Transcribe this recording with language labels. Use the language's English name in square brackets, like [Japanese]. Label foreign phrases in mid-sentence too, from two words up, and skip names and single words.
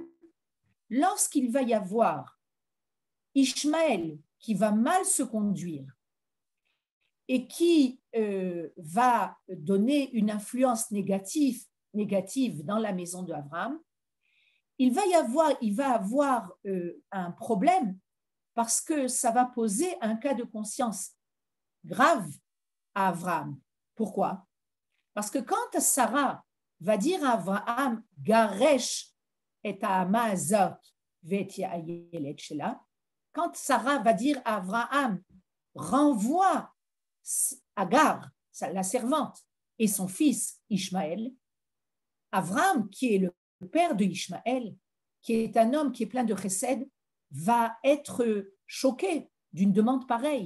[French] lorsqu'il va y avoir Ishmaël qui va mal se conduire et qui va donner une influence négative dans la maison d'Abraham, il va avoir un problème parce que ça va poser un cas de conscience grave à Abraham. Pourquoi? Parce que quand Sarah va dire à Abraham « [Hebrew] גרש את האמה הזאת ואת הילד שלה », [French] quand Sarah va dire à Abraham « Renvoie Agar, la servante, et son fils Ishmaël », Abraham, qui est le père de Ishmaël, qui est un homme qui est plein de chesed, va être choqué d'une demande pareille.